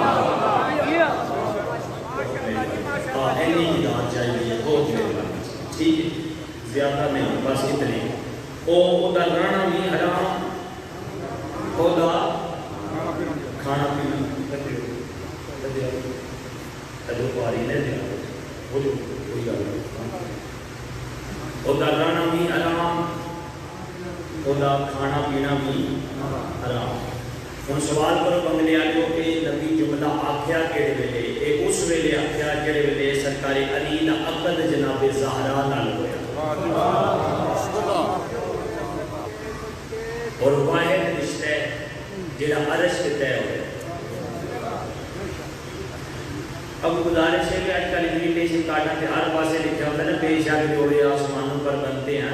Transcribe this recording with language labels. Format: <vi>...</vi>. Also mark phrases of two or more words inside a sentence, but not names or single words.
<ur>ٹھیک ہے زیادہ نہیں بس اتنے وہ رانا بھی حرام وہ کھانا پینا رانا بھی حرام وہ کھانا پینا بھی حرام.</ur> <pa>ہوں سوال کرو بنگلے والوں کہ نبی جملہ آخیا کہڑے ویلے یہ اس ویلے آخیا جہڑے ویلے سرکار علی دا عقد جناب زہرا نال ہویا</pa> <ur>اور واحد رشتہ ہے جہاں عرش کے طے ہوئے. اب گزارش ہے کہ آج کل انویٹیشن کارڈوں پہ ہر پاسے لکھا ہوتا ہے نا بے شک جوڑے آسمانوں پر بنتے ہیں.</ur>